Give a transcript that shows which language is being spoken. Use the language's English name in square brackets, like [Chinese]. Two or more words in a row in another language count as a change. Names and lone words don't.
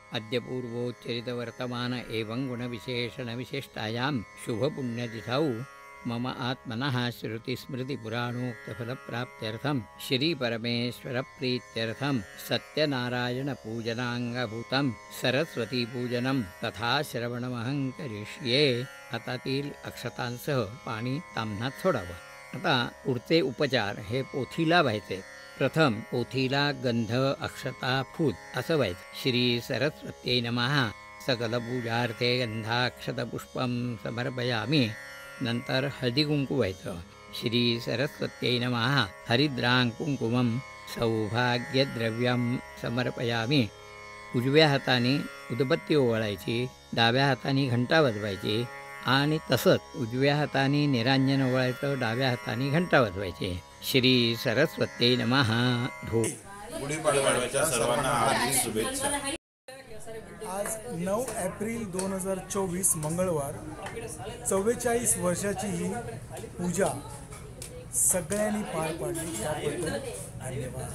[Sanskrit] अद्य पूर्वोच्चरितवर्तमान एवं गुणविशेषणविशिष्टायां शुभपुण्यतिथौ मम आत्मनः श्रुतिस्मृतिपुराणोक्तफलप्राप्त्यर्थं श्रीपरमेश्वरप्रीत्यर्थं सत्यनारायणपूजनाङ्गभूतं सरस्वतीपूजनं तथा श्रवणमहं करिष्ये. [Marathi] हातातील अक्षतांसह पाणी ताम्हणात सोडावं. आता पुढचे उपचार हे पोथीला व्हायचे. प्रथम पोथीला गंध अक्षता फूल असं व्हायचं. [Sanskrit] श्री सरस्वत्यै नमः सकलपूजार्थे गंधाक्षतपुष्पं समर्पयामि. [Marathi] नंतर हळदी कुंकू व्हायचं. [Sanskrit] श्री सरस्वत्यै नमः हरिद्रां कुंकुमं सौभाग्यद्रव्यं समर्पयामि. [Marathi] उजव्या हाताने उदबत्ती ओवाळायची, डाव्या हाताने घंटा वाजवायची आणि तसंच उजव्या हाताने निरांजन ओवाळायचं, डाव्या हाताने घंटा वाजवायची. [Sanskrit] श्री सरस्वत्यै नमः. धो. [Marathi] गुढीपाडव्याच्या सर्वांना हार्दिक शुभेच्छा. आज 9 एप्रिल 2024 मंगळवार 44 वर्षाची ही पूजा सगळ्यांनी पार पाडली त्याबद्दल धन्यवाद.